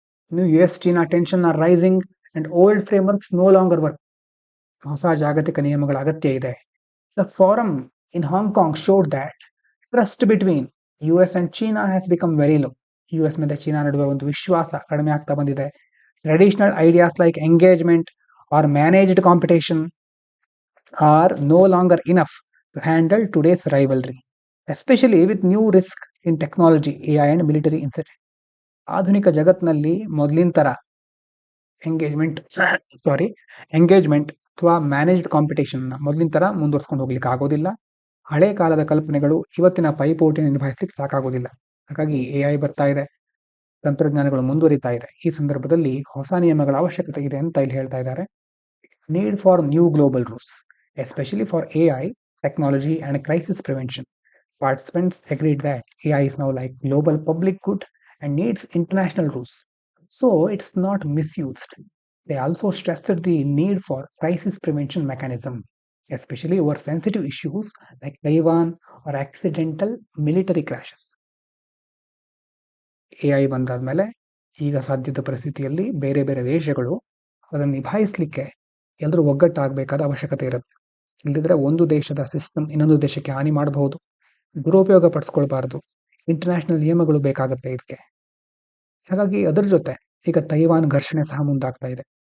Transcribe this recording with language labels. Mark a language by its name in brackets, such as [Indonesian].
[English] ಇನ್ನು US China tension are rising and old frameworks no longer work. [Kannada] ಹೊಸ ಜಾಗತಿಕ ನಿಯಮಗಳ ಅಗತ್ಯ ಇದೆ. [English] The forum in Hong Kong showed that trust between US and China has become very low. [Kannada] US ಮತ್ತೆ China ನಡುವೆ ಒಂದು ವಿಶ್ವಾಸ ಕಡಿಮೆ ಆಗ್ತಾ ಬಂದಿದೆ. [English] Traditional ideas like engagement are managed competition are no longer enough to handle today's rivalry, especially with new risk in technology, AI and military incident. [Kannada] ಆಧುನಿಕ ಜಗತ್ತಿನಲ್ಲಿ ಮೊದಲಿನ ತರ ಎಂಗೇಜ್ಮೆಂಟ್ ಅಥವಾ ಮ್ಯಾನೇಜ್ಡ್ ಕಾಂಪಿಟೇಷನ್ ಮೊದಲಿನ ತರ ಮುಂದುವರ್ಸ್ಕೊಂಡು ಹೋಗ್ಲಿಕ್ಕೆ ಆಗೋದಿಲ್ಲ. ಹಳೆ ಕಾಲದ ಕಲ್ಪನೆಗಳು ಇವತ್ತಿನ ಪೈಪೋಟಿನ ನಿಭಾಯಿಸ್ಲಿಕ್ಕೆ ಸಾಕಾಗೋದಿಲ್ಲ. ಹಾಗಾಗಿ AI ಬರ್ತಾ ಇದೆ, ತಂತ್ರಜ್ಞಾನಗಳು ಮುಂದುವರಿತಾ ಇದೆ. ಈ ಸಂದರ್ಭದಲ್ಲಿ ಹೊಸ ನಿಯಮಗಳ ಅವಶ್ಯಕತೆ ಇದೆ ಅಂತ ಇಲ್ಲಿ ಹೇಳ್ತಾ ಇದ್ದಾರೆ. [English] Need for new global rules, especially for AI, technology and crisis prevention. Participants agreed that AI is now like global public good and needs international rules, so it's not misused. They also stressed the need for crisis prevention mechanism, especially over sensitive issues like Taiwan or accidental military crashes. [Kannada] AI ಬಂದಾದ್ಮೇಲೆ ಈಗ ಸಾಧ್ಯದ ಪರಿಸ್ಥಿತಿಯಲ್ಲಿ ಬೇರೆ ಬೇರೆ ದೇಶಗಳು ಅದನ್ನು ನಿಭಾಯಿಸಲಿಕ್ಕೆ ಎಲ್ಲರೂ ಒಗ್ಗಟ್ಟಾಗಬೇಕಾದ ಅವಶ್ಯಕತೆ ಇರುತ್ತೆ. ಇಲ್ಲದಿದ್ರೆ ಒಂದು ದೇಶದ ಸಿಸ್ಟಮ್ ಇನ್ನೊಂದು ದೇಶಕ್ಕೆ ಹಾನಿ ಮಾಡಬಹುದು, ದುರುಪಯೋಗ ಪಡಿಸ್ಕೊಳ್ಬಾರ್ದು. ಇಂಟರ್ನ್ಯಾಷನಲ್ ನಿಯಮಗಳು ಬೇಕಾಗುತ್ತೆ ಇದಕ್ಕೆ. ಹಾಗಾಗಿ ಅದರ ಜೊತೆ ಈಗ ತೈವಾನ್ ಘರ್ಷಣೆ ಸಹ ಮುಂದಾಗ್ತಾ ಇದೆ.